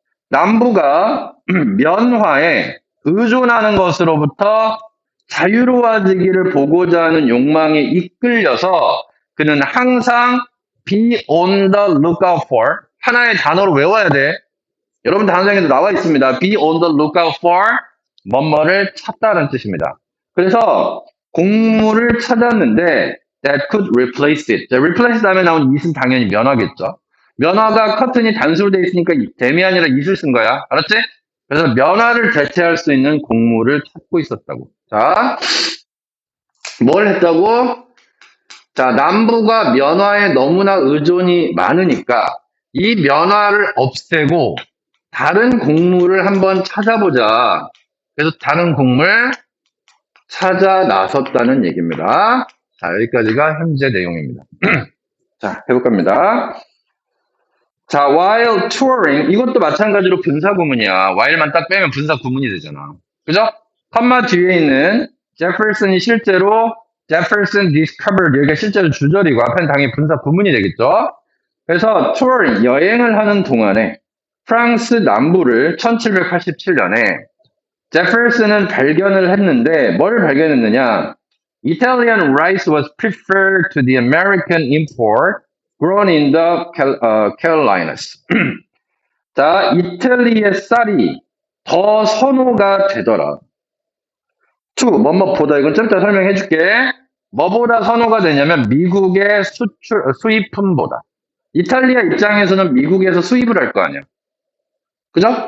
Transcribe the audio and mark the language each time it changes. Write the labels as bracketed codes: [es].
[ko] 남부가 면화에 의존하는 것으로부터 자유로워지기를 보고자 하는 욕망에 이끌려서 그는 항상 [en] be on the lookout for [ko] 하나의 단어로 외워야 돼. 여러분 단어장에도 나와 있습니다. [en] be on the lookout for [ko] 뭐뭐를 찾다는 뜻입니다. 그래서 곡물을 찾았는데 [en] that could replace it. [ko] 자, replace 다음에 나온 it은 당연히 면화겠죠. 면화가 커튼이 단수로 돼 있으니까 댐이 아니라 it을 쓴 거야. 알았지? 그래서 면화를 대체할 수 있는 곡물을 찾고 있었다고. 자, 뭘 했다고? 자, 남부가 면화에 너무나 의존이 많으니까 이 면화를 없애고 다른 곡물을 한번 찾아보자. 그래서 다른 곡물 찾아 나섰다는 얘기입니다. 자, 여기까지가 현재 내용입니다. 자, 해볼 겁니다. 자, [en] while touring, [ko] 이것도 마찬가지로 분사 구문이야. while만 딱 빼면 분사 구문이 되잖아. 그죠? 컴마 뒤에 있는 제퍼슨이 실제로 [en] Jefferson discovered, [ko] 여기가 실제로 주절이고 앞에는 당연히 분사 구문이 되겠죠? 그래서 touring, 여행을 하는 동안에 프랑스 남부를 1787년에 제퍼슨은 발견을 했는데 뭘 발견했느냐? [en] Italian rice was preferred to the American import grown in the Carolinas. [ko] 자, 이탈리아의 쌀이 더 선호가 되더라. 뭐뭐보다 이건 좀 이따 설명해 줄게. 뭐보다 선호가 되냐면 미국의 수입품보다. 이탈리아 입장에서는 미국에서 수입을 할 거 아니야. 그죠?